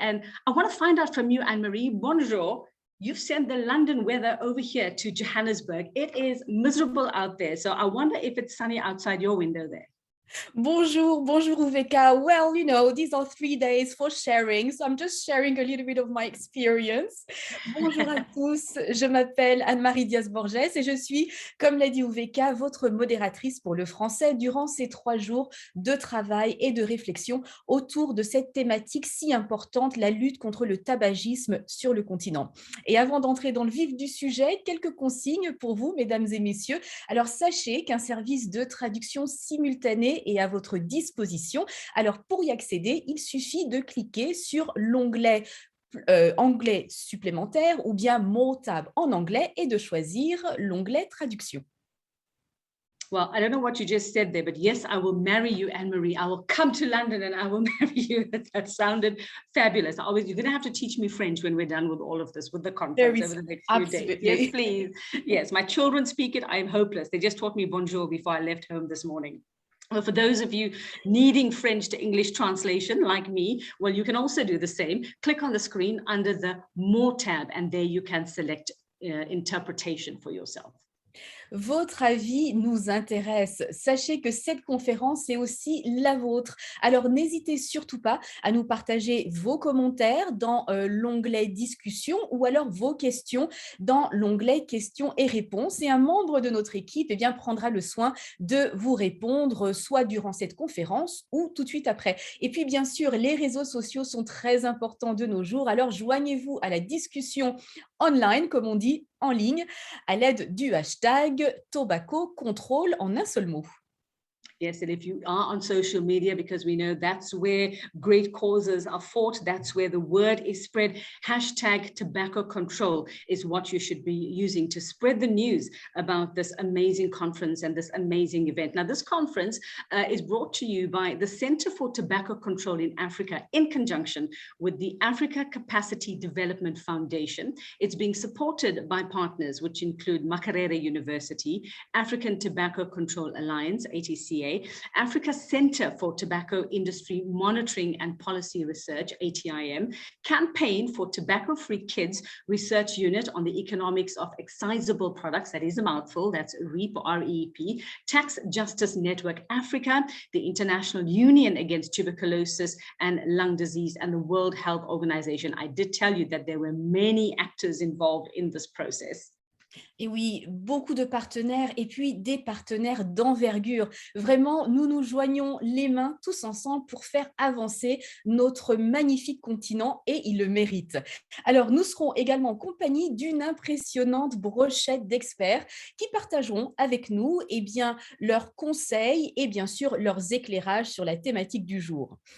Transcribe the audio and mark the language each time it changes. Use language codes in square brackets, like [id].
[en] And I want to find out from you, Anne-Marie, bonjour. You've sent the London weather over here to Johannesburg. It is miserable out there. So I wonder if it's sunny outside your window there. [fr] Bonjour Uveka. [en] Well, you know, these are 3 days for sharing, so I'm just sharing a little bit of my experience. [fr] Bonjour à tous, je m'appelle Anne-Marie Diaz-Borges et je suis, comme l'a dit Uveka, votre modératrice pour le français durant ces 3 jours de travail et de réflexion autour de cette thématique si importante, la lutte contre le tabagisme sur le continent. Et avant d'entrer dans le vif du sujet, quelques consignes pour vous, mesdames et messieurs. Alors, sachez qu'un service de traduction simultanée est à votre disposition. Alors, pour y accéder, il suffit de cliquer sur l'onglet anglais supplémentaire ou bien More Tab en anglais et de choisir l'onglet traduction. [en] Well, I don't know what you just said there, but yes, I will marry you, Anne-Marie. I will come to London and I will marry you. That sounded fabulous. You're going to have to teach me French when we're done with all of this, with the conference over the next few days. Yes, please. Yes, my children speak it. I'm hopeless. They just taught me bonjour before I left home this morning. Well, for those of you needing French to English translation like me, well, you can also do the same. Click on the screen under the More tab, and there you can select interpretation for yourself. [fr] Votre avis nous intéresse. Sachez que cette conférence est aussi la vôtre. Alors, n'hésitez surtout pas à nous partager vos commentaires dans l'onglet discussion ou alors vos questions dans l'onglet questions et réponses. Et un membre de notre équipe prendra le soin de vous répondre soit durant cette conférence ou tout de suite après. Et puis, bien sûr, les réseaux sociaux sont très importants de nos jours. Alors, joignez-vous à la discussion online, comme on dit, en ligne, à l'aide du hashtag Tobacco Control en un seul mot. [en] Yes, and if you are on social media, because we know that's where great causes are fought, that's where the word is spread. Hashtag tobacco control is what you should be using to spread the news about this amazing conference and this amazing event. Now, this conference is brought to you by the Center for Tobacco Control in Africa in conjunction with the Africa Capacity Development Foundation. It's being supported by partners, which include Makerere University, African Tobacco Control Alliance, ATCA, Africa Center for Tobacco Industry Monitoring and Policy Research, ATIM, Campaign for Tobacco-Free Kids Research Unit on the Economics of Excisable Products, that is a mouthful, that's REAP, R-E-E-P, Tax Justice Network Africa, the International Union Against Tuberculosis and Lung Disease, and the World Health Organization. I did tell you that there were many actors involved in this process. [fr] Et oui, beaucoup de partenaires et puis des partenaires d'envergure. Vraiment, nous nous joignons les mains tous ensemble pour faire avancer notre magnifique continent et il le mérite. Alors, nous serons également en compagnie d'une impressionnante brochette d'experts qui partageront avec nous leurs conseils et bien sûr leurs éclairages sur la thématique du jour.